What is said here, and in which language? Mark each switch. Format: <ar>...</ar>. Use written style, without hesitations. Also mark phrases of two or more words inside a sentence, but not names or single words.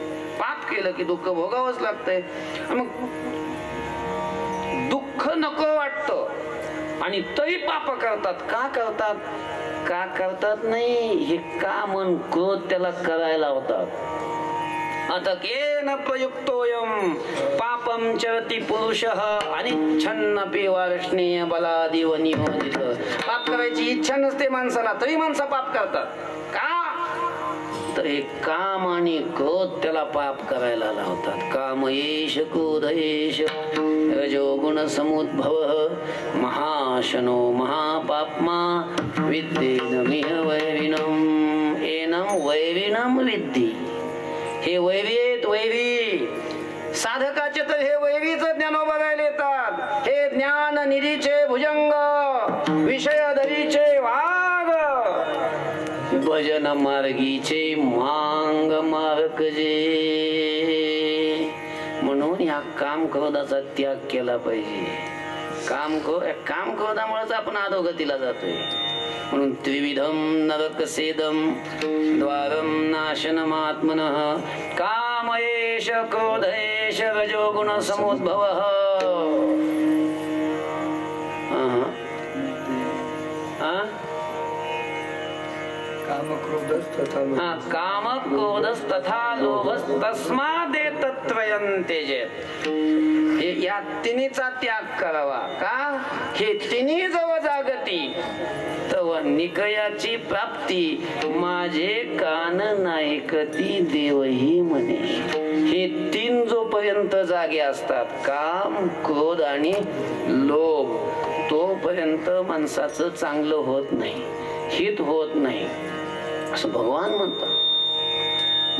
<mr>पाप केलं की दुःख भोगावंच लागतंय. मग दुःख नको वाटतं आणि तरी पाप करतात. का करतात? का करतात नाही, हे का मन क्रोध त्याला करायला होतात.</mr> <sa>आता केन प्रयुक्तोयम पापम चरति पुरुषः अनिच्छन्नपि वार्ष्णेय बलादिव नियोजित.</sa> <mr>पाप करायची इच्छा नसते माणसाला तरी माणसं पाप करतात. का? तर हे काम आणि क्रोध त्याला पाप करायला लावतात.</mr> <sa>काम येश क्रोध येश रजोगुण समुद्भव महाशनो महापाप्मा विद्येनमिह वैरिणम एनम वैरिणम विद्धी.</sa> <mr>हे वैरीत वैरी साधकाचे तर हे वैरीच ज्ञान बघायला येतात. हे ज्ञान निधीचे भुजंग विषय दरीचे वाघ भजन मार्गीचे मांग मार्गजे. म्हणून या काम क्रोधाचा त्याग केला पाहिजे. काम क्रोधामुळेच आपण अधोगतीला जातोय.</mr> <sa>म्हणून त्रिविधम नरकसेदम द्वारम नाशनमात्मनः काम एष क्रोध एष रजोगुण समुद्भवः. काम क्रोधस्तथा लोभस्तस्मादेतत्त्रयं त्यजेत.</sa> <mr>या तिन्हीचा त्याग करावा. का हे तिन्ही जवळ जागती तव निकयाची प्राप्ती माझे कान नायकती देवही म्हणे. हे तीन जोपर्यंत जागे असतात काम क्रोध आणि लोभ तोपर्यंत माणसाचं चांगलं होत नाही हित होत नाही असं भगवान म्हणतात.</mr>